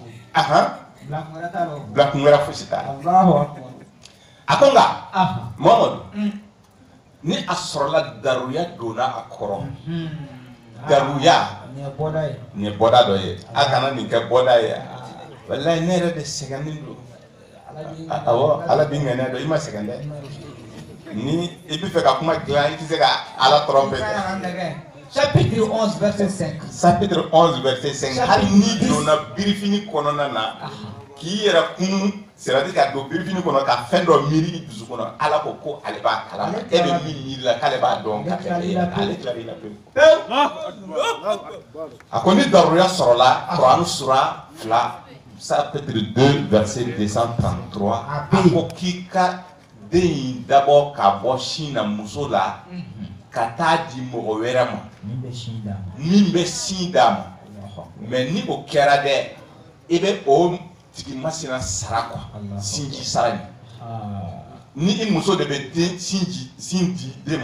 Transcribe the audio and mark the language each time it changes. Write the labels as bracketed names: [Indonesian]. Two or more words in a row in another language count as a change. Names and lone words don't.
[Bambara] bila kun wɛrɛ fosi t'a la a ko nka Mamadu ni a sɔrɔla daruya donna a kɔrɔ daruya nin ye bɔda dɔ ye a kana nin kɛ bɔda ye walayi ne yɛrɛ de sɛgɛnnen don awɔ Ala b'i ŋɛniya dɔn i ma sɛgɛn dɛ ni i bɛ fɛ ka kuma dilan i tɛ se ka Ala tromper dɛ. [French] Chapitre 11 verset 5. Chapitre 11 verset 5. [Bambara] Hali ni donna birifini kɔnɔna na k'i yɛrɛ kun [French] c'est-à-dire [Bambara] ka don birifini kɔnɔ ka fɛn dɔ miiri i dusu kɔnɔ Ala ko ale b'a kalama e bɛ min miiri la k'ale b'a dɔn ka tɛmɛ ale tilal'i la pewu. A ko ni daruya sɔrɔla Kurani sura 2 [French] chapitre 2 verset 233 [Bambara] a ko k'i ka den in dabɔ ka bɔ sin na muso la ka taa di mɔgɔ wɛrɛ ma min bɛ sin d'a ma mais ni o kɛra dɛ i bɛ o tigi masina sara quoi sinji sara ni i muso de bɛ den sin di den